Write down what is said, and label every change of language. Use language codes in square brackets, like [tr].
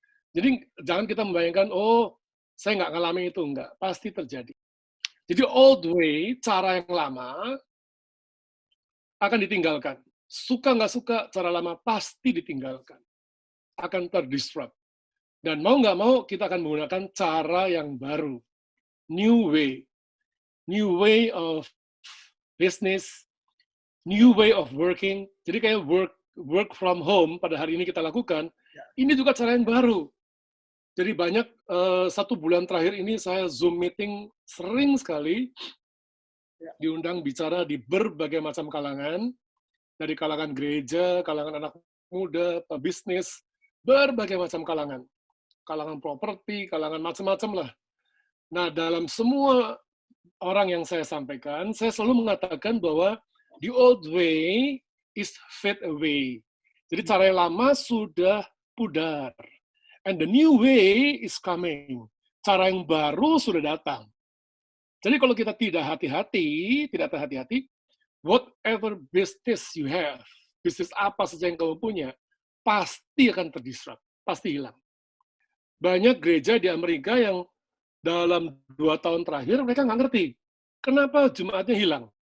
[id] Jadi jangan kita membayangkan, oh saya nggak ngalamin itu, enggak. Pasti terjadi. Jadi [en] old way, [id] cara yang lama, akan ditinggalkan. Suka nggak suka, cara lama pasti ditinggalkan. Akan terdisrupt. Dan mau nggak mau, kita akan menggunakan cara yang baru. [en] New way. New way of business, new way of working. [id] Jadi kayak work from home pada hari ini kita lakukan, ini juga cara yang baru. Jadi banyak, 1 bulan terakhir ini saya Zoom meeting sering sekali, diundang bicara di berbagai macam kalangan, dari kalangan gereja, kalangan anak muda, pebisnis, berbagai macam kalangan. Kalangan properti, kalangan macam-macam lah. Nah, dalam semua orang yang saya sampaikan, saya selalu mengatakan bahwa [en] the old way is fade away. [id] Jadi cara yang lama sudah pudar. [en] And the new way is coming. [id] Cara yang baru sudah datang. Jadi kalau kita tidak hati-hati, tidak terhati-hati, [en] whatever business you have, [id] bisnis apa saja yang kamu punya, pasti akan terdisrupt, pasti hilang. Banyak gereja di Amerika yang dalam 2 tahun terakhir mereka nggak ngerti kenapa jemaatnya hilang.